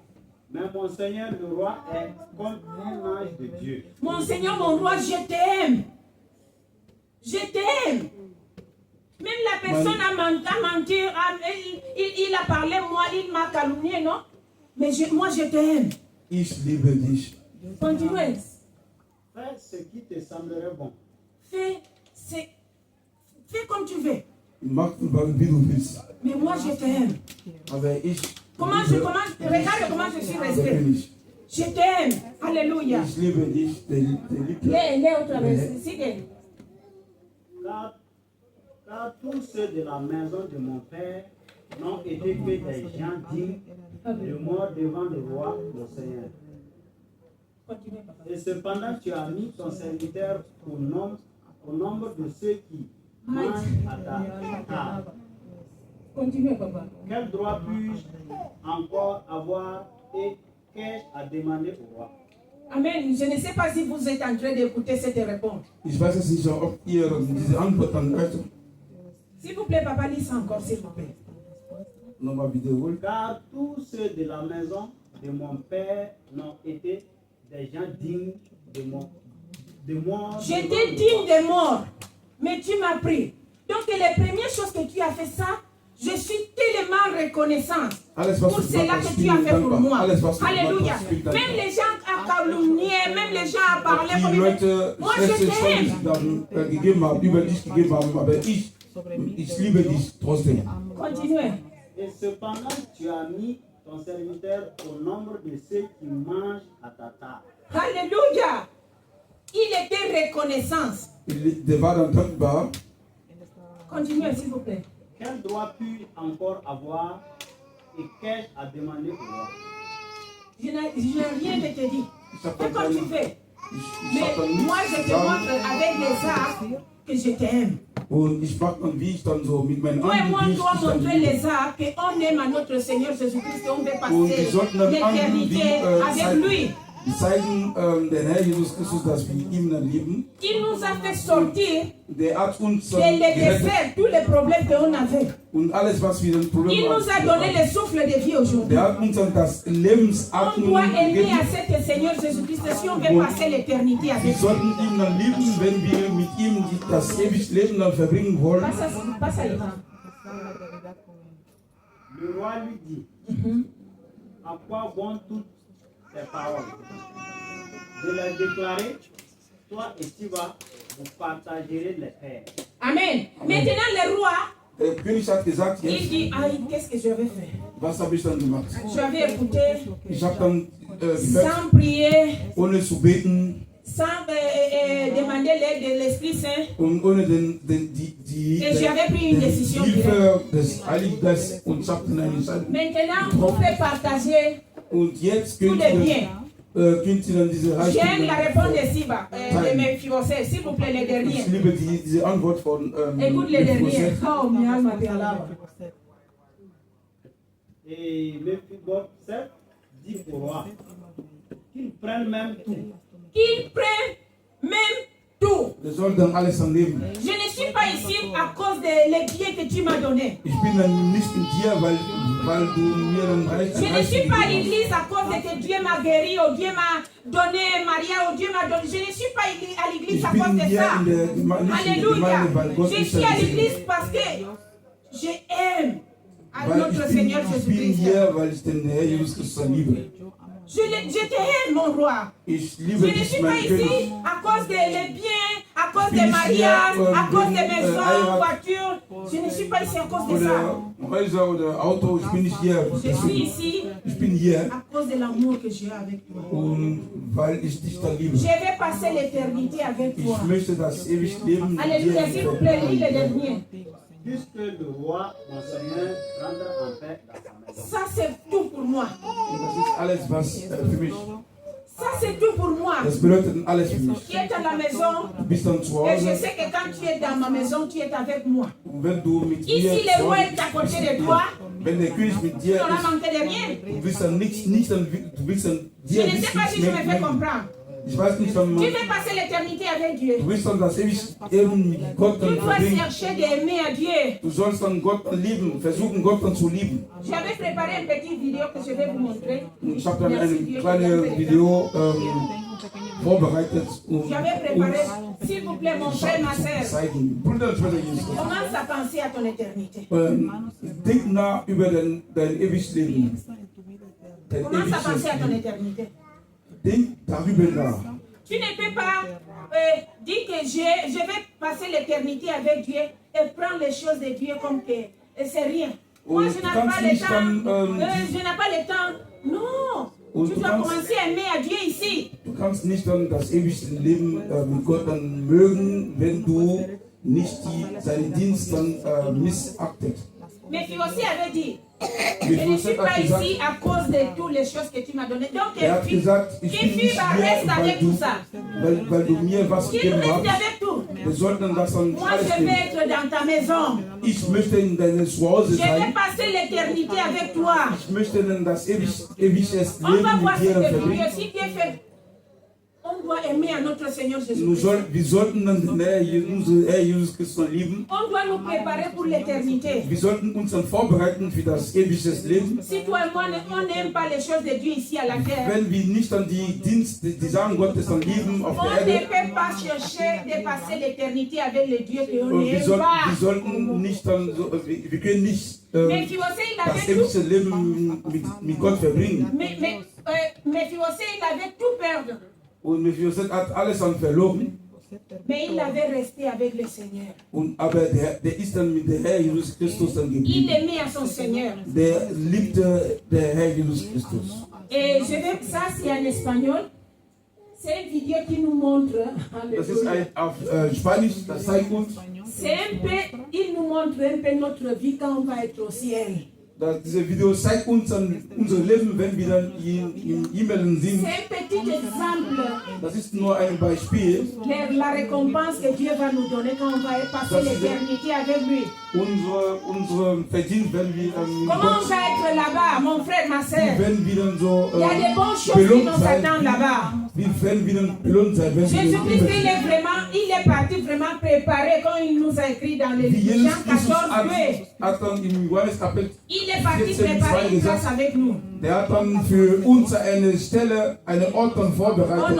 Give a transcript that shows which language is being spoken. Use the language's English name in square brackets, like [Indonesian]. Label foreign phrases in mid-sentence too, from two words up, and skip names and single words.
[French] Mais mon Seigneur, le roi, est comme un ange de Dieu. Mon Seigneur, mon roi, je t'aime. Je t'aime. Même la personne a menti, il a parlé, moi, il m'a calomnié, non? Mais moi, je t'aime. [German] Ich liebe dich. [French] Continuez. Fais ce qui te semblerait bon. Fais comme tu veux. [German] Mach wie du willst. [French] Mais moi, je t'aime. [German] Aber ich [French] Regarde comment je suis [German] der [French] restée. [German] König. [French] Je t'aime. Alléluia. [German] Ich liebe dich, der liebt [French] Les autres, sigue. car tous ceux de la maison de mon père n'ont été que des gens dignes de mort devant le roi, le Seigneur. Continuez, papa. Et cependant, tu as mis ton serviteur au nombre de ceux qui mangent à ta table. Continuez, papa. Quel droit puis-je encore avoir et qu'ai-je à demander au roi? Amen. Je ne sais pas si vous êtes en train d'écouter cette réponse. [German] Ich weiß jetzt nicht, ob ihr diese Antwort dann hört. [French] S'il vous plaît, papa, lis ça encore, s'il vous plaît. [German] Nochmal wiederholen. [French] Car tous ceux de la maison de mon père n'ont été des gens dignes de mort. J'étais digne de mort, mais tu m'as pris. Donc, les premières choses que tu as fait ça, je suis tellement reconnaissante pour cela que tu as fait pour moi. Alléluia. Même les gens à calomnier, même les gens à parler [German] Die [French] comme [German] Leute [French] moi, je [German] schlechte [French] t'aime. [German] Chancen dann gegeben haben, über dich gegeben haben, aber ich liebe dich trotzdem. [French] Continuez. Et cependant, tu as mis ton serviteur au nombre de ceux qui mangent à ta table. Alléluia. Il était reconnaissant. Der war dann dankbar. Continuez, s'il vous plaît. Quel droit puis encore avoir et qu'ai-je à demander au roi? Je n'ai rien de te dire. Fais comme tu fais. [German] Ich hab [French] Mais [German] dann [French] moi, [German] nichts [French] je te [German] gesagt. [French] montre avec les actes que je t'aime. [German] Und ich mag dann, wie ich dann so mit meinen [French] Toi et moi, [German] anderen, [French] on doit montrer les actes qu'on aime à notre Seigneur Jésus-Christ et on veut [German] und wir [French] passer [German] sollten dann anderen, [French] l'éternité avec lui. [German] die zeigen den Herr Jesus Christus, dass wir ihm dann lieben. [French] Il nous a fait sortir [German] Der hat uns [French] de [German] gerettet [French] faire tous les problèmes qu'on avait. [German] und alles, was wir dann [French] Il [German] Probleme [French] nous a donné le souffle de vie aujourd'hui. [German] Der hat uns dann das [French] On [German] Lebensatmen [French] doit aimer [German] gegeben. [French] à cet Seigneur Jésus-Christ si on veut passer l'éternité [German] Wir [French] avec lui. [German] sollten ihn dann lieben, wenn wir mit ihm das ewige Leben dann verbringen wollen. [French] Passe à Ivan. Le roi lui dit, à quoi vont toutes ces paroles? Je leur déclarai, toi et Siva, vous partagerez les terres. Amen. Maintenant, le roi, [German] Der König hat gesagt, [French] il [German] jetzt, [French] dit, aïe, qu'est-ce que je vais faire? [German] was habe ich dann gemacht? [French] J'avais écouté [German] Ich habe dann gehört, [French] sans prier, [German] ohne zu beten [French] sans demander l'aide de l'Esprit Saint. [German] und ohne [French] Et j'avais pris une décision directe. [German] Hilfe des Heiligen Geistes und ich habe dann eine Entscheidung. [French] Maintenant, on peut partager [German] Und jetzt [French] tous les biens. [German] könnt ihr dann diese [French] J'aime la [German] Reichtum. [French] réponse de Siba, de mes fiancés. S'il vous plaît, les derniers. [German] Ich liebe diese Antwort von [French] Écoute les derniers. [German] Mephibosheth. [Spanish] Oh, mi alma te alaba. [French] Et Mephibosheth dit au roi qu'il prenne même tout. Qu'il prenne même tout. [German] Wir sollen dann alles am Leben. [French] Je ne suis pas ici à cause des biens que tu m'as donnés. [German] Ich bin dann nicht mit dir, weil du mir dann [French] Je ne suis pas à l'église à cause de que Dieu m'a guéri, ou Dieu m'a donné Maria, ou Dieu m'a donné. Je ne suis pas à l'église [German] Ich [French] à cause [German] bin [French] de [German] hier [French] ça. [German] nicht in der [French] Alléluia. [German] Gemeinde, weil Gott [French] Je [German] mich [French] suis à [German] dann [French] l'église [German] gesegnet [French] parce que j'aime à [German] Weil [French] notre Seigneur [German] ich bin [French] Jésus-Christ. [German] hier, weil ich den Herr Jesus Christus liebe. [French] Je t'aime, mon roi. [German] Ich [French] Je [German] liebe [French] ne [German] dich, [French] suis pas [German] mein [French] ici [German] König. [French] à cause des biens, à cause [German] Ich [French] des [German] bin [French] mariages, [German] hier, [French] à cause des [German] wegen, [French] maisons, [German] Heirat. [French] voitures. Je ne suis pas ici à cause de ça. [German] Oder Häuser oder Auto, ich bin nicht hier. [French] Je suis ici [German] Ich bin hier, [French] à cause de l'amour que j'ai avec toi. [German] und weil ich dich da liebe. [French] Je vais passer l'éternité avec toi. [German] Ich möchte das ewige Leben mit [French] Alléluia, s'il vous [German] dir [French] plaît, lis le [German] verbringen. [French] dernier. Puisque le roi, mon Seigneur, rentre en paix dans sa maison. Ça, c'est tout pour moi. [German] Und das ist alles, was für mich. [French] Ça, c'est tout pour moi. [German] Das bedeutet alles für mich. [French] Tu es à la maison [German] Du bist dann zu [French] et je [German] Hause, [French] sais que quand tu es dans ma maison, tu es avec moi. [German] und wenn du mit mir [French] Ici, le [German] zu [French] roi [German] Hause [French] est à côté de [German] bist, [French] toi. [German] wenn der König mit [French] Tu [German] dir [French] n'auras [German] ist, [French] manqué de rien. [German] du willst dann nicht dann, du willst dann [French] Je [German] dir [French] ne sais pas si je me fais [German] mehr. [French] comprendre. [German] Ich weiß nicht, wann [French] Tu [German] man, [French] veux passer l'éternité avec Dieu. [German] du willst dann das ewige Leben mit Gott [French] Tu [German] dann [French] dois [German] verbringen. [French] chercher d'aimer à Dieu. [German] Du sollst dann Gott dann lieben, versuchen Gott dann zu lieben. [French] J'avais préparé une petite vidéo que je vais vous montrer. [German] Und ich habe dann ein kleines Video vorbereitet, [French] J'avais préparé, s'il vous plaît, mon frère, ma [German] zu [French] soeur. [German] zeigen. Bruder und Schwester Jesus Christus. [French] Commence à penser à ton éternité. [German] Denk nach über dein ewiges Leben. Dein [French] Commence à penser à ton [German] ewiges [French] éternité. [German] Denk darüber nach. [French] Tu ne peux pas dire que je vais passer l'éternité avec Dieu et prendre les choses de Dieu comme que c'est rien. Moi, je n'ai pas le temps. Je n'ai pas le temps. Non. Tu dois commencer à aimer à Dieu ici. [German] Du kannst nicht dann das ewige Leben mit Gott dann mögen, wenn du nicht seinen Dienst dann missachtet. [French] Mais qui aussi avait dit, je ne suis pas ici à cause de toutes les choses que tu m'as données. Donc, [German] Hat gesagt, ich bin nicht [French] reste avec [German] hier, [French] tout ça. [German] weil du mir was [French] Qu'il [German] gegeben [French] reste [German] hast. [French] avec tout. [German] Wir sollten das dann [French] Moi, [German] alles [French] je [German] nehmen. [French] vais être dans ta maison. [German] Ich möchte in deinem Zuhause [French] Je vais [German] sein. [French] passer l'éternité avec toi. [German] Ich möchte dann das ewiges [French] On va [German] Leben [French] voir [German] mit dir [French] ce que [German] verbringen. [French] Dieu, si Dieu fait. On doit aimer à notre Seigneur Jésus-Christ. [German] Wir sollten dann den unseren Herr Jesus Christus lieben. [French] On doit nous préparer pour l'éternité. [German] Wir sollten uns dann vorbereiten für das ewige Leben. [French] Si toi et moi, on n'aime pas les choses de Dieu ici à la terre, [German] Wenn wir nicht dann die Sachen Gottes dann lieben auf [French] on [German] der [French] ne [German] Erde, [French] peut pas chercher de passer l'éternité avec le Dieu que on [German] und wir [French] n'aime pas. [German] sollten nicht dann so, wir können nicht [French] Mais Philossé, il [German] das [French] avait tout. [German] ewige Leben mit Gott verbringen. [French] Mais Philossé, il avait tout perdu. [German] Und Mephibosheth hat alles dann verloren. [French] Mais il avait resté avec le Seigneur. [German] Aber der ist dann mit dem Herr Jesus Christus dann [French] Il [German] geblieben. [French] aimait à son Seigneur. [German] Der liebte der Herr Jesus Christus. [French] Et je vais, ça c'est en espagnol. C'est une vidéo qui nous montre. [German] Das ist auf Spanisch, das zeigt uns, [French] C'est un peu, il nous montre un peu notre vie quand on va être au ciel. [German] diese Video zeigt uns dann unser Leben, wenn wir dann im Himmel sind. [French] C'est un petit exemple [German] Das ist nur ein Beispiel. [French] de la récompense que Dieu va nous donner quand on va passer l'éternité avec lui. [German] Unsere Verdienst, wenn wir [French] Comment on va être là-bas, mon frère, ma soeur? [German] wenn wir dann so [French] Il y a des bonnes choses qui [German] belohnt [French] nous [German] sein, [French] attendent là-bas. [German] wenn wir dann belohnt sein, wenn wir [French] Jésus-Christ, [German] dann [French] il est parti vraiment préparé quand il nous a écrit dans les [German] wie Jesus [French] Jean 14, [German] Christus [French] 2. [German] hat dann im Johannes Kapitel, [French] Il est parti préparer une place avec nous. [German] der hat dann für uns eine Stelle, einen Ort dann [French] On [German] vorbereitet.